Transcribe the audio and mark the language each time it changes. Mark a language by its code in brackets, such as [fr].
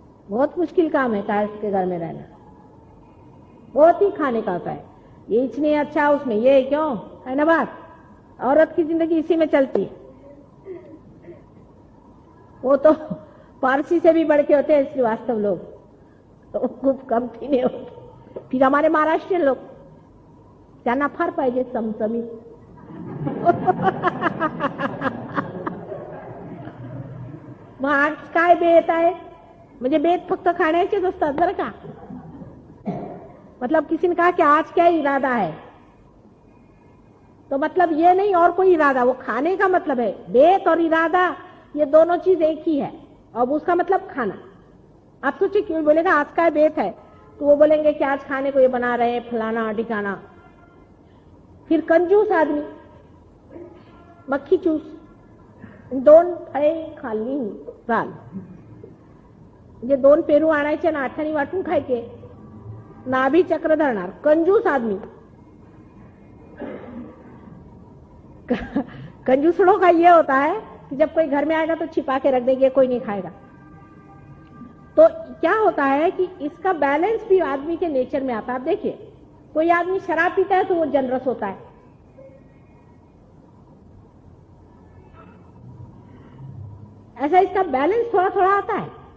[hi] बहुत मुश्किल काम है कायस्थ के घर में रहना, बहुत ही खाने का होता है। ये इतनी अच्छा उसमें ये क्यों है ना बात, औरत की जिंदगी इसी में चलती है। वो तो पारसी से भी बढ़ के होते हैं श्रीवास्तव लोग, तो खूप कम नहीं होते। फिर हमारे महाराष्ट्रीयन लोग [mr] त्यांना फार पाहिजे चमचमीत मग आज काय बेत आहे, म्हणजे बेत फक्त खाण्याचेच असतात बरं का। [hi] मतलब किसी ने कहा कि आज क्या इरादा है, तो मतलब ये नहीं और कोई इरादा, वो खाने का मतलब है। बेत और इरादा ये दोनों चीज एक ही है, अब उसका मतलब खाना। आप सोचिए क्यों बोलेगा आज का बेत है, तो वो बोलेंगे कि आज खाने को ये बना रहे हैं फलाना ठिकाना। फिर कंजूस आदमी, मक्खी चूस, [mr] दोन फळे खाल्ली चाल, म्हणजे दोन पेरू आणायचे ना आठानी वाटून खायचे, नाभी चक्र धरणार। [hi] कंजूस आदमी कंजूसड़ों का ये होता है कि जब कोई घर में आएगा तो छिपा के रख देंगे, कोई नहीं खाएगा। तो क्या होता है कि इसका बैलेंस भी आदमी के नेचर में आता है। आप देखिए कोई आदमी शराब पीता है तो वो जनरस होता है, ऐसा इसका बैलेंस थोड़ा थोड़ा आता है।